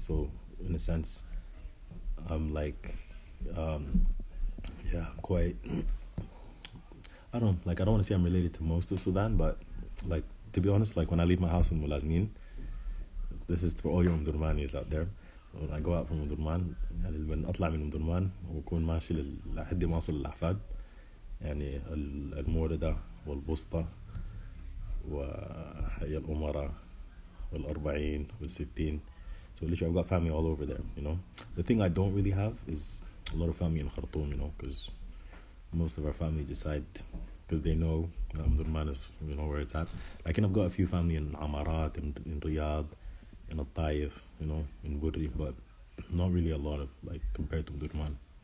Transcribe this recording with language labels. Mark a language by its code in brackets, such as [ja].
[en] So in a sense, I'm like, I'm quite, I don't want to say I'm related to most of Sudan, but like, to be honest, like when I leave my house in Mulazmin, this is for all your Mdurmanis out there. When I go out from Mdurman, [ar] يعني من أطلع من مدرمان وأكون ماشي لحد ما أوصل للأحفاد يعني الموردة والبسطة وحي الأمراء والأربعين والستين. [en] So literally I've got family all over there, you know. The thing I don't really have is a lot of family in Khartoum, you know, because most of our family decide, because they know Omdurman is, you know, where it's at. Like, and I've got a few family in Amarat, in Riyadh, in Al-Taif, you know, in Burri, but not really a lot of, like, compared to Omdurman.